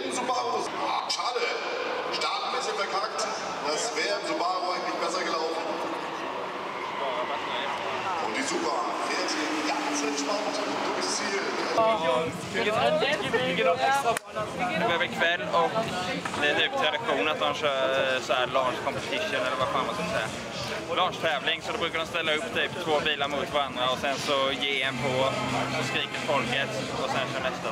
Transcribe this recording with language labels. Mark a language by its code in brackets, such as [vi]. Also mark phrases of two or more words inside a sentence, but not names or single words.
[de] In Subaru. Ah, schade. Start ein bisschen verkackt. Das wäre im Subaru eigentlich besser gelaufen. Und die Super fährt hier ganz entspannt durchs Ziel. [sv] Det börjar bli kväll och det är typ tradition att de kör så här [en] launch competition [sv] eller vad fan man ska säga. Launch-tävling, så då brukar de ställa upp typ 2 bilar mot varandra och sen så ge en på, så skriker folket och sen kör nästa.